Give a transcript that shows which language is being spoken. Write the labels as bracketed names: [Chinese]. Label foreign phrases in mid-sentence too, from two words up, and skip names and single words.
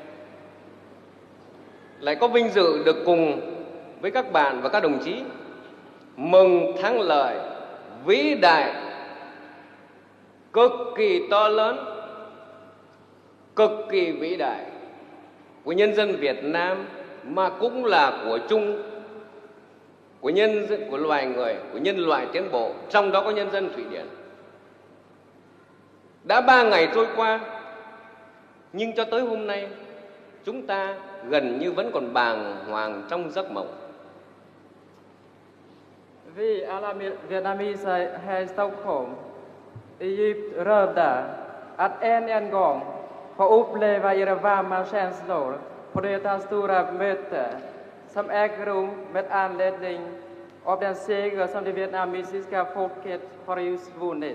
[Vietnamese] lại có vinh dự được cùng với các bạn và các đồng chí mừng thắng lợi vĩ đại, cực kỳ to lớn, cực kỳ vĩ đại của nhân dân Việt Nam, mà cũng là của chung, của loài người, của nhân loại tiến bộ, trong đó có nhân dân Thụy Điển. Đã 3 ngày trôi qua, nhưng cho tới hôm nay chúng ta gần như vẫn còn bàng hoàng trong giấc mộng. [Swedish] Vi alla vietnameser här i Stockholm är djupt rörda att än en gång få uppleva era varma känslor på detta stora möte som äger rum med anledning av den seger som det vietnamesiska folket har just vunnit.